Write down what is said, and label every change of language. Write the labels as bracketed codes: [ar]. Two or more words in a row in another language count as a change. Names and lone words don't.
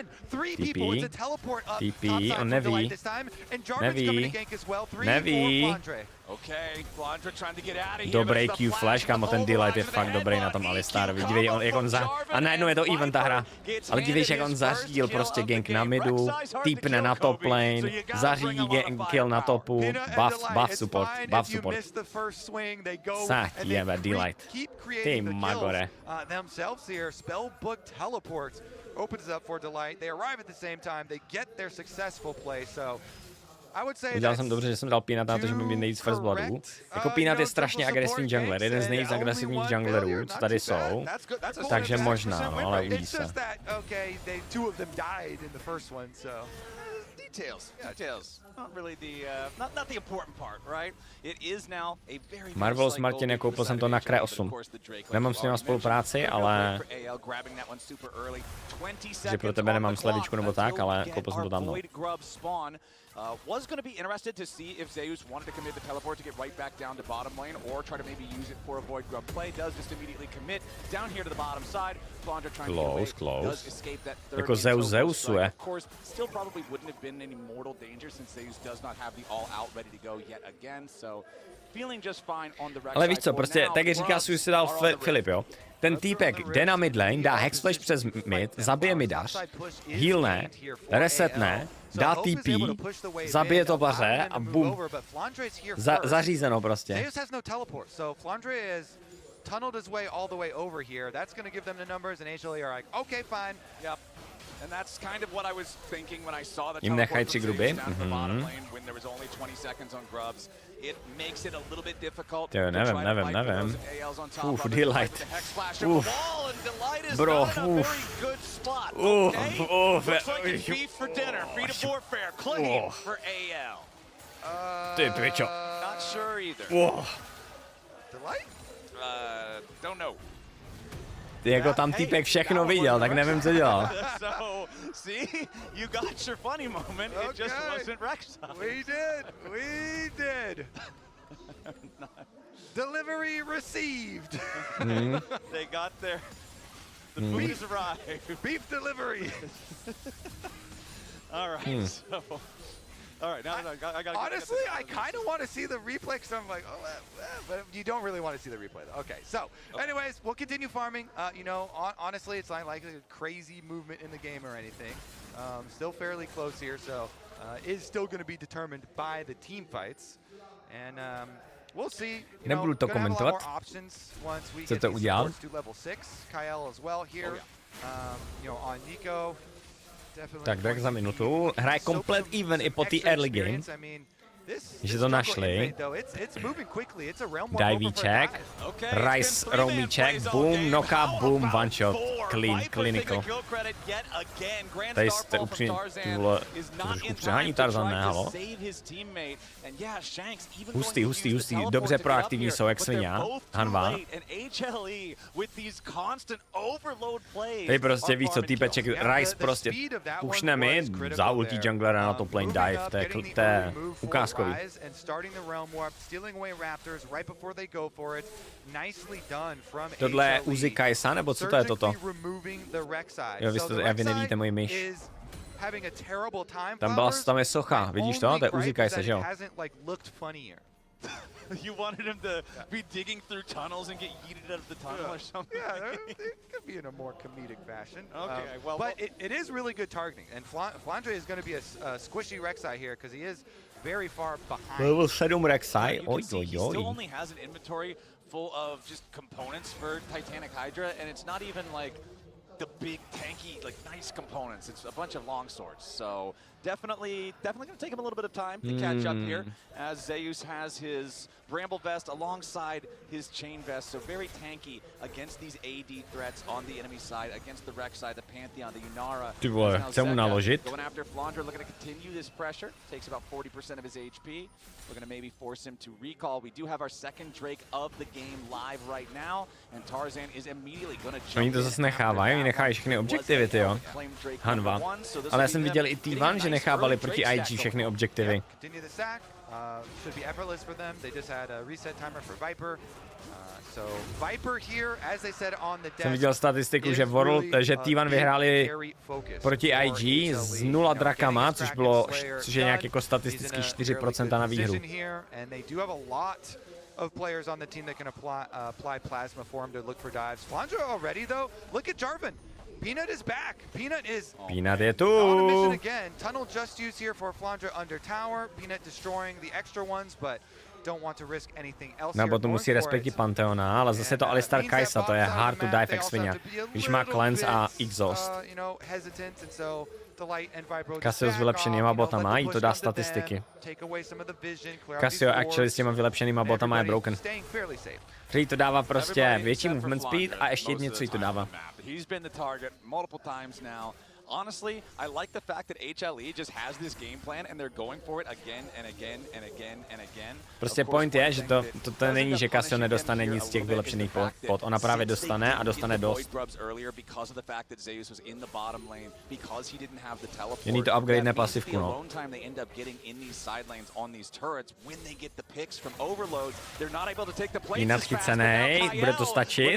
[cs] TP, on neví. Dobrý Q flash, kámo, ten Delight je fakt dobrý na tom Alistarovi. Dívej, jak on a najednou je to even ta hra. Ale dívej, jak on zařídil prostě gank na midu, týpne na [en] top lane, [cs] zařídí kill na topu, [en] buff support. [cs] Sách jebe Delight. Ty magore. [en] Opens up for Delight. They arrive at the same time. They get their successful play. So [cs] udělal jsem dobře, že jsem dal Peanut na to, že mi nejvíc [en] first bloodů. [cs] Jako Peanut je strašně agresivní jungler, jeden z nejvíc agresivních junglerů, co tady jsou. Takže možná, no, ale uvidí se. Marvelous Martin, koupil jsem to na Kre 8. Nemám s nima spolupráci, ale... Že pro tebe nemám slevičku nebo tak, ale koupil jsem to tam. [en] Was going to be interested to see if Zeus wanted to commit the teleport to get right back down to bottom lane or try to maybe use it for a void grub play. Does just immediately commit down here to the bottom side. Flandra trying to get away, does escape that third [cs] jako Zeusuje. [en] Of course, still probably wouldn't have been any mortal danger since Zeus does not have the all out ready to go yet again. So feeling just fine on the [cs] ale víš co, prostě tak jak říká Suicidal Filip, jo. Ten týpek jde na [en] mid lane, [cs] dá [en] hex flash [cs] přes mid, zabije midař, healne, resetne, dá TP, zabije to baře a bum. Zařízeno prostě. [en] Tunneled his way all the way over here. That's going to give them the numbers, and HLE are like, okay, fine. Yep. And that's kind of what I was thinking when I saw the [cs] jim nechají 3 gruby. [en] When there was only 20 seconds on grubs. It makes it a little bit difficult. [cs] Jo, nevím. Delight. Bro, [en] Looks like it's beef for dinner. Free to forfeit. Clean for AL. Ty pičo. Not sure either. Delight? Don't know. [cs] Ty jako tam týpek všechno viděl, tak nevím, co dělal. [en] So, see, you got your funny moment. It just wasn't Rek'Sai. We did. Delivery received. They got the food has arrived. Beef delivery. All right, so All right, now I got. Honestly, I kind of want to see the replay because I'm like, but you don't really want to see the replay, though. Okay, so anyways, we'll continue farming. You know, honestly, it's not like a crazy movement in the game or anything. Still fairly close here, so is still going to be determined by the team fights, and we'll see. [cs] Nebudu to komentovat, co to udělal. Tak Drake za minutu, hraje komplet even i po té [en] early game. [cs] Že to našli. Divíček, Rice roamíček, [en] boom, knockup, boom, one shot, clean, clinical. [cs] Tady jste upřímně, ty vole, trošku přehání Tarzan, ne, halo? Hustý, dobře proaktivní jsou, jak svině, Hanva. Tady prostě víš co, týpeček, Rice prostě pušne mi za ulti junglera na [en] top lane dive, [cs] to je ukázkový. [en] And starting the realm warp, stealing away raptors right before they go for it. Nicely done from [cs] Tohle je Uzi Kaisa, nebo co to je toto? Jo, vy nevíte moji myš. Tam je socha, vidíš to? To je Uzi Kaisa, že jo? [en] You wanted him to be digging through tunnels and get yeeted out of the tunnel or something? Yeah, it could be in a more comedic fashion. Okay, but it is really good targeting, and Flandre is going to be a squishy Rek'Sai here because he is very far behind. Level 7 Rek'Sai, He still only has an inventory full of just components for Titanic Hydra, and it's not even like the big tanky, like nice components. It's a bunch of long swords. So definitely going to take him a little bit of time to catch up here, as Zeus has his Bramble Vest alongside his Chain Vest. So very tanky against these AD threats on the enemy side, against the Rek'Sai, the Pantheon, the Yunara. [cs] Ty vole, chce mu naložit. [en] Going after Flandre, looking to continue this pressure. Takes about 40% of his HP. We're going to maybe force him to recall. We do have our second Drake of the game live right now, and Tarzan is immediately going to jump. [cs] Oni to zase nechávají, oni nechají všechny objektivy, tyjo. Hanva. Ale já jsem viděl i T1, že nechávali proti IG všechny objektivy. [en] Should be effortless for them. They just had a reset timer for Viper. So Viper here, as they said on the desk. [cs] Jsem viděl statistiku, že že T1 vyhráli proti IG s 0 drakama, což je nějak jako statisticky 4% na výhru. [en] And they do have a lot of players on the team that can apply plasma for him to look for dives. Flandre already though. Look at Jarvan. Peanut is back. [cs] Peanut je tu. [en] On a mission again. Tunnel just used here for Flandre under tower. Peanut destroying the extra ones, but don't want to risk anything else. [cs] Nebo to musí respektovat Pantheona, ale zase to Alistar Kaisa, to je [en] hard to dive [cs] jak svině. Když má cleanse a exhaust. Cassio s vylepšenýma botama, jí to dá statistiky. Cassio actually s těma vylepšenýma botama je broken. Který to dává prostě větší [en] movement speed [cs] a ještě něco jí to dává. [en] Honestly, I like the fact that HLE just has this game plan and they're going for it again and again and again and again. [cs] Prostě point je, že to není, že Cassio nedostane nic z těch vylepšených pot. Ona právě dostane a dostane dost. Jen to upgrade pasivku, no. Peanut chycenej, bude to stačit.